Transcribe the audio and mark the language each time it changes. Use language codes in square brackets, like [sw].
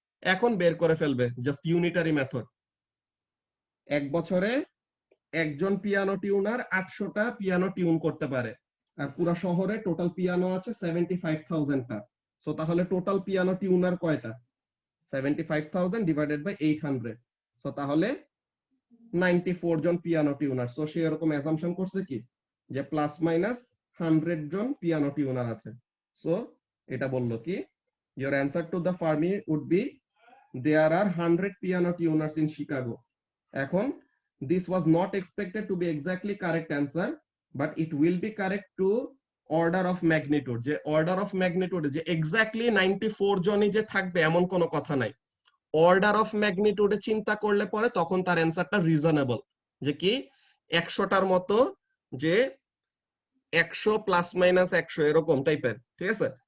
[bn] এখন বের করে ফেলবে জাস্ট ইউনিটারি মেথড, 1 বছরে একজন পিয়ানো টিউনার 800টা পিয়ানো টিউন করতে পারে, আর পুরো শহরে টোটাল পিয়ানো আছে 75,000টা। সো তাহলে টোটাল পিয়ানো টিউনার কয়টা, 75,000 ডিভাইডেড বাই 800, সো তাহলে 94 জন পিয়ানো টিউনার। সো সে এরকম অ্যাসাম্পশন করছে কি যে প্লাস মাইনাস 100 জন পিয়ানো টিউনার আছে। সো এটা বললো কি [en] your answer to the Fermi would be there are 100 piano tuners in Chicago. এখন this was not expected to be exactly correct answer, but it will be correct to order of magnitude। [bn] যে order of magnitude যে exactly 94 জনই যে থাকবে এমন কোনো কথা নাই। অর্ডার অফ ম্যাগনিটিউডে চিন্তা করলে পরে তখন তার অ্যান্সারটা রিজনেবল, যে কি 100টার মতো, যে 100 প্লাস মাইনাস 100 এরকম টাইপের, ঠিক আছে।